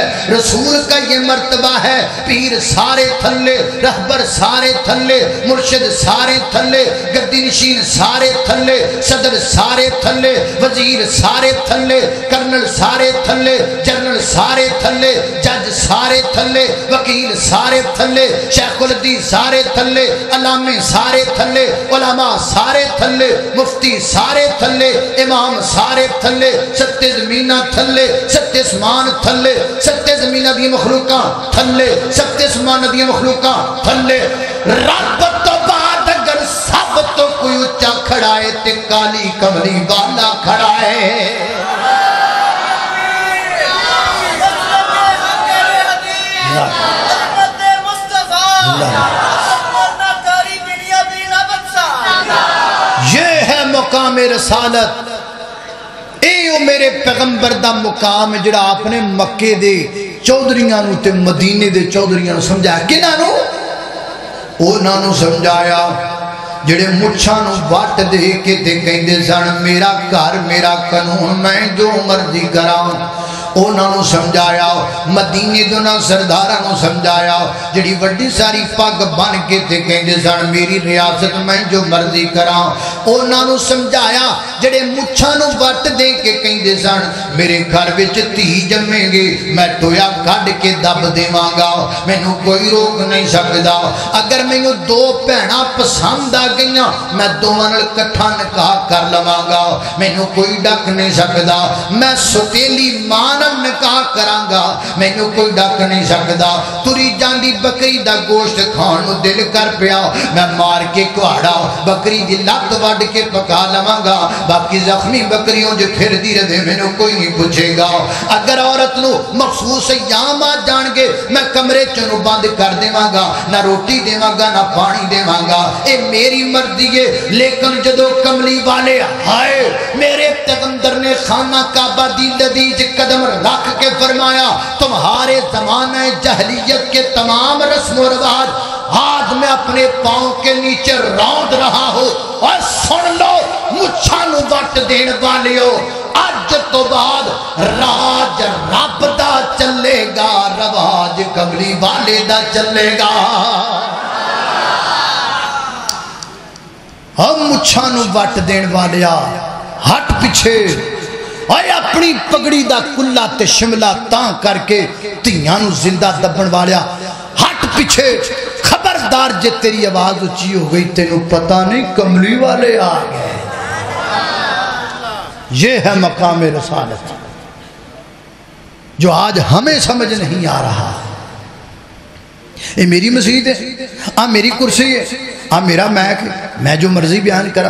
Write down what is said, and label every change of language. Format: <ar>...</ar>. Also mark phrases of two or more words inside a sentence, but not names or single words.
<ur>رسول کا یہ مرتبہ ہے.</ur> <pa>پیر سارے تھلے، رہبر سارے تھلے، مرشد سارے تھلے، گدی نشین سارے تھلے، صدر سارے تھلے، وزیر سارے تھلے، کرنل سارے تھلے، جنرل سارے تھلے، جج سارے تھلے، وکیل سارے تھلے، شیخ الحدیث سارے تھلے، علامے سارے تھلے، علماء سارے تھلے، مفتی سارے تھلے، امام سارے تھلے، ستے زمینہ تھلے، ستے اسمان تھلے، ستے زمینہ دی مخلوقاں تھلے، ستے اسمان دی مخلوقاں تھلے. رب تو بعد اگر سب تو کوئی اچھا کھڑا ہے تے کالی کملی والا کھڑا ہے.</pa> <ur>یہ ہے مقام رسالت.</ur> <pa>اے میرے پیغمبر دا مقام جڑا آپ نے مکے دے چودھریاں نو تے مدینے دے چودھریاں نو سمجھایا. کنہاں نو؟ انہاں نو سمجھایا جڑے مچھاں نو وٹ دے کے تے کہندے سن میرا گھر میرا قانون میں جو مرضی کراں. انہاں نو سمجھایا. مدینے دے انہاں سرداراں نو سمجھایا جڑی وڈی ساری پگ بن کے تے کہندے سن میری ریاست میں جو مرضی کراں. انہاں نو سمجھایا جڑے مچھاں نو وٹ دے کے کہندے سن میرے گھر وچ دھی جمے گی میں ٹویا کڈ کے دب دیواں گا، مینوں کوئی روک نہیں سکدا. اگر مینوں دو بھیناں پسند آ گئیاں میں دوواں نال اکٹھا نکاح کر لواں گا، مینوں کوئی ڈک نہیں سکدا. میں ستیلی ماں نکاح کراں گا، مینوں کوئی ڈک نہیں سکدا. تری جاندی بکری دا گوشت کھان نو دل کر پیا میں مار کے کہاڑا بکری دی لت وڈ کے پکا لواں گا، باقی زخمی بکریوں جو پھر دی رہے مینوں کوئی نہیں پوچھے گا. اگر عورت نو مخصوص ایام آ جان گے میں کمرے چنو بند کر دیواں گا، نہ روٹی دیواں گا نہ پانی دیواں گا، اے میری مرضی ہے. لیکن جدو کملی والے آئے میرے پیغمبر نے خانہ کعبہ دی لذیذ قدم رکھ کے فرمایا</pa> <ur>تمہارے زمانہ جہلیت کے تمام رسم و رواج آج میں اپنے پاؤں کے نیچے روند رہا ہوں.</ur> <pa>اور سن لو مچھاں نو وٹ دین والیو، اج تو بعد راج رب دا چلے گا، رواج کملی والے دا چلے گا. ہم مچھاں نو وٹ دین والیا ہٹ پیچھے. اے اپنی پگڑی دا کلا تے شملہ تاں کر کے تیاں نو زندہ دبن والیا ہٹ پیچھے. خبردار جے تیری آواز اچھی ہو گئی تینوں پتہ نہیں کملی والے آ گئے.</pa> <ur>یہ ہے مقام رسالت جو آج ہمیں سمجھ نہیں آ رہا.</ur> <pa>اے میری مسجد ہے، میری کرسی ہے، میرا میک ہے، میں جو مرضی بیان کرا.</pa>